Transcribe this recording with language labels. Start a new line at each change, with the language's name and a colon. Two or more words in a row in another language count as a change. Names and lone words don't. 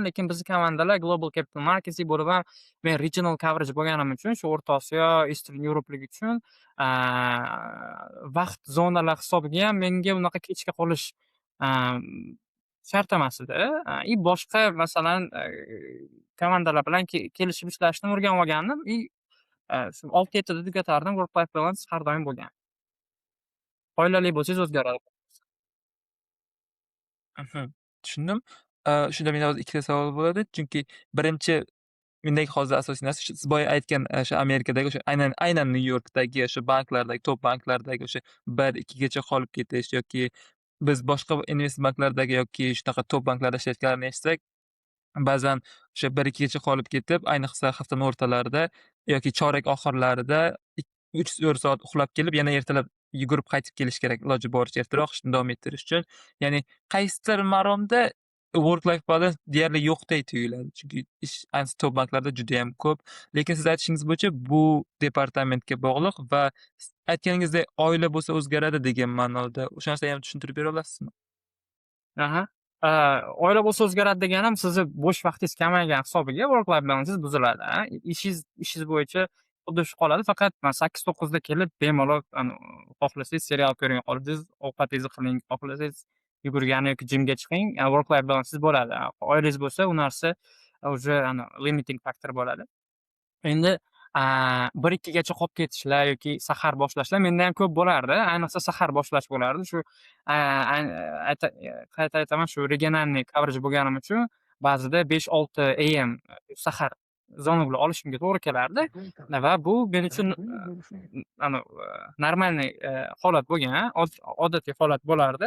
Uzbek: Lekin bizni komandalar Global Capital Markets bo'lib ham men
English: regional coverage
Uzbek: bo'lganim uchun shu O'rta Osiyo, Eastern Europe'lik uchun vaqt zonalar hisobiga ham menga unaqa kechga qolish shart emas edi. Boshqa masalan komandalar bilan kelishib ishlashni o'rganib olgandim. Shu 6-7da tugatardim.
English: Work life balance
Uzbek: har doim bo'lgan. Oilali bo'lsangiz o'zgaradi. Tushundim. Shunda menda hozir ikkita savol bo'ladi. Chunki birinchi mendagi hozir asosiy narsa siz boya aytgan o'sha Amerikadagi o'sha aynan Nyu-Yorkdagi o'sha banklardagi, top banklardagi o'sha 1-2 gacha qolib ketish yoki biz boshqa investment banklardagi yoki shunaqa top banklarda ishlayotganlarni eshitsak, ba'zan o'sha 1-2 gacha qolib ketib, ayniqsa haftaning o'rtalarida yoki chorak oxirlarida 3-4 soat uxlab kelib, yana ertalab yugurib qaytib kelish kerak iloji boricha ertaroq ishni davom ettirish uchun. Ya'ni qaysidir maromda
English: work life balance
Uzbek: deyarli yo'qdek tuyuladi. Chunki ish ayniqsa top banklarda judayam ko'p. Lekin siz aytishingiz bo'yicha bu departamentga bog'liq va aytganingizdek oila bo'lsa o'zgaradi degan ma'noda. O'sha narsani ham tushuntirib bera olasizmi? Aha. Oila bo'lsa o'zgaradi deganim, sizni bo'sh vaqtingiz kamaygan hisobiga
English: work life
Uzbek: balansingiz buziladi. Ishingiz bo'yicha xuddi shu qoladi. Faqat 8-9da kelib bemalol xohlasangiz serial ko'ring, xohlasangiz ovqatingizni qiling, xohlasangiz yugurgani yoki jimga chiqing,
English: work life
Uzbek: balansingiz bo'ladi. Oilangiz bo'lsa, u narsa уже
English: limiting factor
Uzbek: bo'ladi. Endi 1-2 gacha qolib ketishlar yoki sahar boshlashlar menda ham ko'p bo'lardi. Ayniqsa sahar boshlash bo'lardi. Shu qayta aytaman, shu regionalniy coverage bo'lganim uchun ba'zida 5-6 AM sahar zongli olishimga to'g'ri kelardi va bu men uchun normalniy holat bo'lgan, odatiy holat bo'lardi.